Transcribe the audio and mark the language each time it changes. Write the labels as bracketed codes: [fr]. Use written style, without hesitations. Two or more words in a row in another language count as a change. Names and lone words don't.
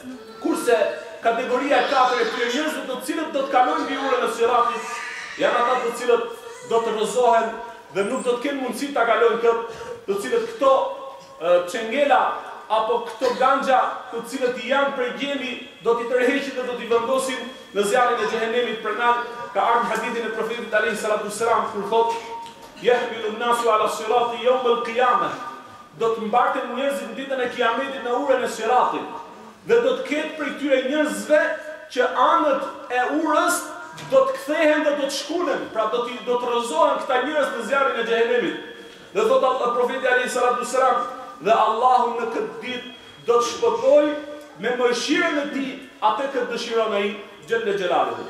[sq] Kurse kategoria e katërt e këtyre njerëzve të cilët do të kalojnë mbi urën e Siratit, janë ata të cilët do të rrëzohen dhe nuk do të kenë mundësi ta kalojnë këtë, të cilët këto çengela apo këto ganxha të cilët janë prej gjemi do t'i tërheqin dhe do t'i vendosin në zjarrin e xhehenemit pranar. Ka ardhur hadithin e profetit [ar] عليه الصلاة والسلام [sq] kur thotë [ar] يحمل الناس على الصراط يوم القيامة, [sq] do të mbarten njerëzit në ditën e kiametit në urën e Siratit dhe do të ketë prej këtyre njerëzve që anët e urës do të kthehen dhe do të shkunen, pra do të rrëzohen këta njerëz në zjarrin e xhehenemit. Dhe thotë profeti [ar] عليه الصلاة والسلام, [sq] dhe Allahu në këtë ditë do të shpëtoj me mëshirën e tij atë që dëshiron ai [ar] جل جلاله.